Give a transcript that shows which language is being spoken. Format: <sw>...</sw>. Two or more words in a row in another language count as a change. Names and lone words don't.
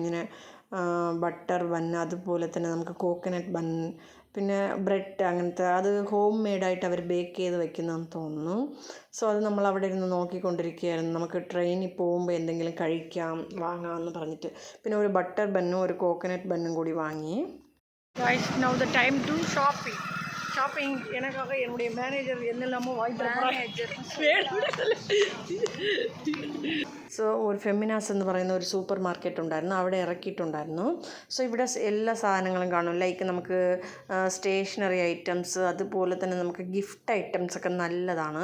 <ml>ഇങ്ങനെ</ml> <en>butter bun,</en> <ml>അതുപോലെ തന്നെ നമുക്ക്</ml> <en>coconut bun,</en> <ml>പിന്നെ ബ്രെഡ് അങ്ങനത്തെ, അത്</ml> <en>home made</en> <ml>അവർ ബേക്ക് ചെയ്ത് വെക്കുന്നതെന്ന് തോന്നുന്നു. സോ അത് നമ്മൾ അവിടെ ഇരുന്ന് നോക്കിക്കൊണ്ടിരിക്കുകയായിരുന്നു. നമുക്ക് ട്രെയിനിൽ പോകുമ്പോൾ എന്തെങ്കിലും കഴിക്കാം വാങ്ങാമെന്ന് പറഞ്ഞിട്ട്. പിന്നെ ഒരു</ml> <en>butter bun</en> <ml>ഒരു കോക്കനട്ട് ബന്നും കൂടി വാങ്ങി.</ml> <en>Now the time to shopping.</en> <ta>எனக்காக என்னுடைய மேனேஜர் என்னெல்லாமோ</ta> <ml>സോ ഒരു ഫെമിനാസ് എന്ന് പറയുന്ന ഒരു സൂപ്പർ മാർക്കറ്റ് ഉണ്ടായിരുന്നു, അവിടെ ഇറക്കിയിട്ടുണ്ടായിരുന്നു. സോ ഇവിടെ എല്ലാ സാധനങ്ങളും കാണും. ലൈക്ക് നമുക്ക്</ml> <en>stationery items,</en> <ml>അതുപോലെ തന്നെ നമുക്ക്</ml> <en>gift items</en> <ml>നല്ലതാണ്.</ml>